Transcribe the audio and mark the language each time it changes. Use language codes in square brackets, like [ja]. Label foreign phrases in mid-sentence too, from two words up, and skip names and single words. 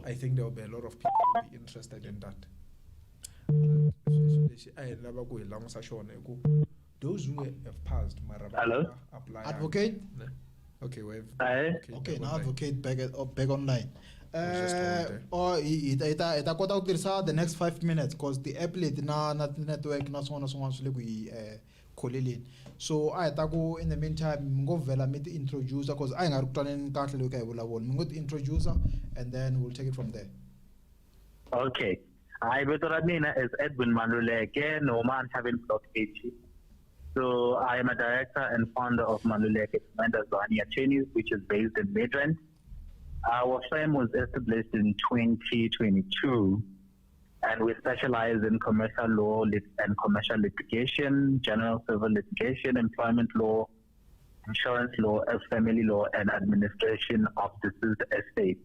[en] I think there will be a lot of people who will be interested in that. Those who have passed, Hello? apply. Advocate? Okay, we have. Okay, now advocate back online. just hold there. [ts] Or ita kota ku tirhisa [en] the next 5 minutes because the app [ts] leti na network na swin'wana swin'wana swi le ku yi kholeleni. So a hi ta ku [en] in the meantime [ts] mi ngo vhela mi ti introducer because a hi nga ri ku twaneni kahle loko hi vulavula. Mi ngo ti introducer [en] and then we'll take it from there. Okay. Hi, [ts] vito ra mina [en] is Edwin Maluleke, Noma Having Block 80. So I am a director and founder of Maluleke Attorneys, which is based in Midrand. Our firm was established in 2022, and we specialize in commercial law and commercial litigation, general civil litigation, employment law, insurance law, family law, and administration of deceased estate.